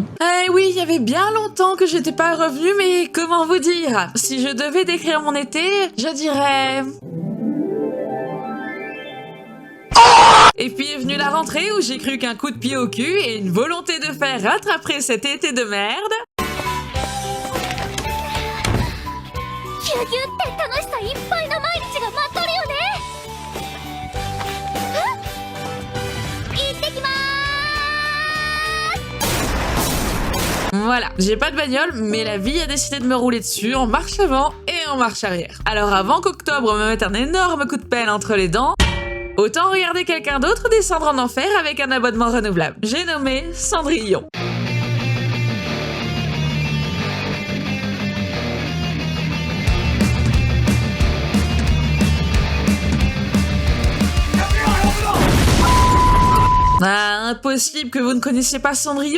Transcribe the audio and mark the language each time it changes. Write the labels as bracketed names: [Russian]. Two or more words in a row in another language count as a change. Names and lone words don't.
[French] Eh oui, il y avait bien longtemps que j'étais pas revenue, mais comment vous dire? Si je devais décrire mon été, je dirais... Et puis est venue la rentrée où j'ai cru qu'un coup de pied au cul et une volonté de faire rattraper cet été de merde. [Japanese] ギュギュって楽しさいっぱいの毎日が待っとるよね。行ってきまーす。 [French] Voilà, j'ai pas de bagnole, mais la vie a décidé de me rouler dessus en marche avant et en marche arrière. Alors avant qu'octobre me mette un énorme coup de pelle entre les dents, autant regarder quelqu'un d'autre descendre en enfer avec un abonnement renouvelable. J'ai nommé Cendrillon. Ah, impossible que vous ne connaissiez pas Cendrillon.